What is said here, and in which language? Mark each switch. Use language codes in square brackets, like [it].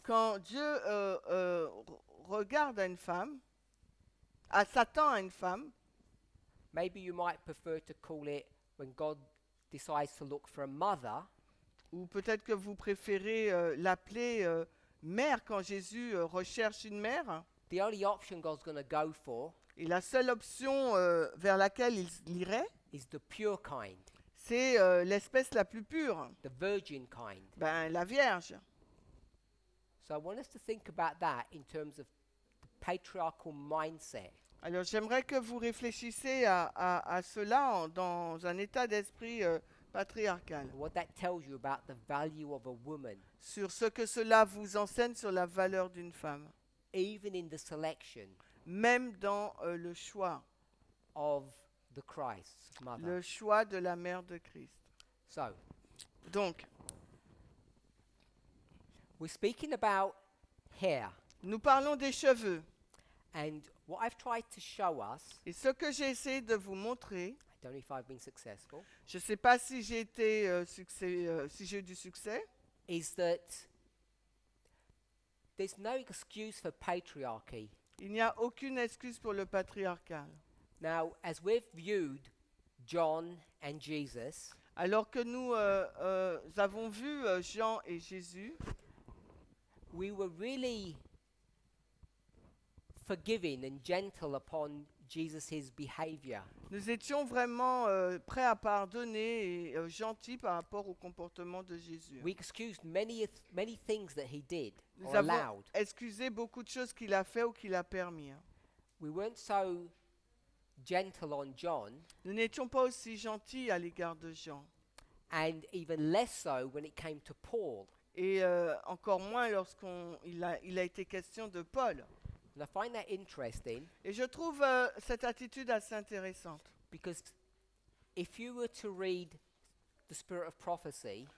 [fr] Quand Dieu regarde à une femme, s'attend à une femme, [en] maybe you might prefer to call it when God decides to look for a mother, [fr] ou peut-être que vous préférez l'appeler mère quand Jésus recherche une mère. [en] the only option God's going to go for [fr] Et la seule option vers laquelle il irait, [en] is the pure kind, [fr] c'est l'espèce la plus pure, [en] the virgin kind. [fr] la Vierge. [en] So I want us to think about that in terms of the patriarchal mindset. [fr] Alors j'aimerais que vous réfléchissiez à cela dans un état d'esprit patriarcal, [en] And what that tells you about the value of a woman, [fr] sur ce que cela vous enseigne sur la valeur d'une femme, [en] even in the selection [fr] même dans le choix, [en] of the Christ's mother. [fr] le choix de la mère de Christ. [en] So, [fr] Donc, [en] we're speaking about hair. [fr] nous parlons des cheveux. [en] And what I've tried to show us, [fr] Et ce que j'ai essayé de vous montrer, [en] I don't know if I've been successful, [fr] je ne sais pas si j'ai été si j'ai eu du succès, [en] is that there's no excuse for patriarchy. [fr] il n'y a aucune excuse pour le patriarcal. [en] Now, as we've viewed John and Jesus, [fr] Alors que nous avons vu Jean et Jésus, [en] we were really forgiving and gentle upon Jesus' behavior. [fr] nous étions vraiment prêts à pardonner et gentils par rapport au comportement de Jésus. [en] We excused many things that he did [fr] Nous [en] or [fr] avons [en] allowed. [fr] excusé beaucoup de choses qu'il a fait ou qu'il a permis. [en] we weren't so gentle on John, [fr] Nous n'étions pas aussi gentils à l'égard de Jean. [en] and even less so when it came to Paul. [fr] Et encore moins il a été question de Paul. [en] And I find that interesting [fr] Et je trouve cette attitude assez intéressante. [en] because if you were to read the Spirit of Prophecy,